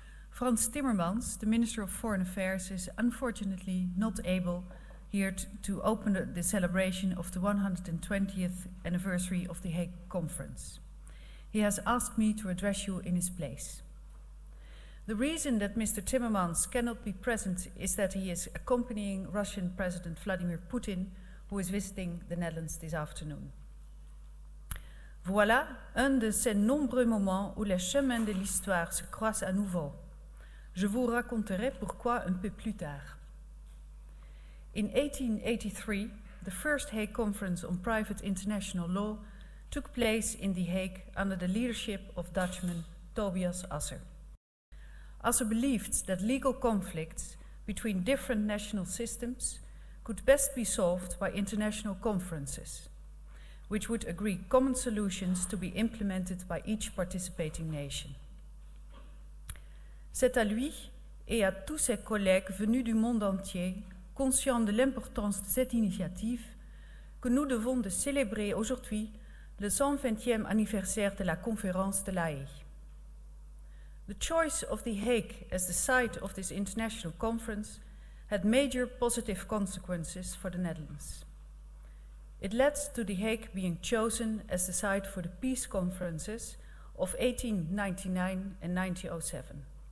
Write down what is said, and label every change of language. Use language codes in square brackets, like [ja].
[en] Frans Timmermans, the Minister of Foreign Affairs, is unfortunately not able here to open the celebration of the 120th anniversary of the Hague Conference. He has asked me to address you in his place. The reason that Mr. Timmermans cannot be present is that he is accompanying Russian President Vladimir Putin, who is visiting the Netherlands this afternoon. [fr] Voilà un de ces nombreux moments où les chemins de l'histoire se croisent à nouveau. Je vous raconterai pourquoi un peu plus tard. [en] In 1883, the first Hague Conference on Private International Law took place in The Hague under the leadership of Dutchman Tobias Asser. Asser believed that legal conflicts between different national systems could best be solved by international conferences, which would agree common solutions to be implemented by each participating nation. [fr] C'est à lui et à tous ses collègues venus du monde entier, conscients de l'importance de cette initiative, que nous devons de célébrer aujourd'hui le 120e anniversaire de la conférence de La Haye. [en] The choice of The Hague as the site of this international conference had major positive consequences for the Netherlands. It led to The Hague being chosen as the site for the peace conferences of 1899 and 1907.